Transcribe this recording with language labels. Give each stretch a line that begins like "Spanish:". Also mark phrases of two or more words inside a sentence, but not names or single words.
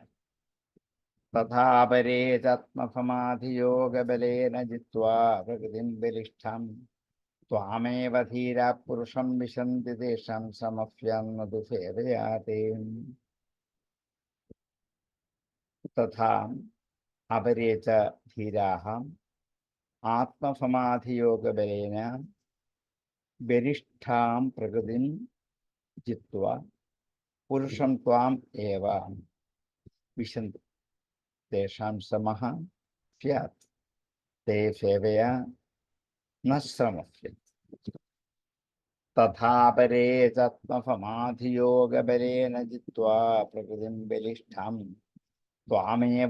Sanskrit: തഥാപരേ ആത്മസമാധിയോഗബലേന ജിത്വാ പ്രകൃതിം ബലിഷ്ഠാം ത്വാമേവ ധീരാ പുരുഷം വിശന്തി തേഷാം സമസ്യാന്നതു സേവയാ തേ. തഥാ അപരേ ച ധീരാഃ ആത്മസമാധിയോഗബലേന ബലിഷ്ഠാം പ്രകൃതിം ജിത്വാ പുരുഷം ത്വാം ഏവ വിശന്തി തേഷാം സമഃ സ്യാത്. ते सेवया न श्रमस्य तथा परे चात्मसमाधियोगबलेन जित्वा प्रकृतिं बलिष्ठां त्वामेव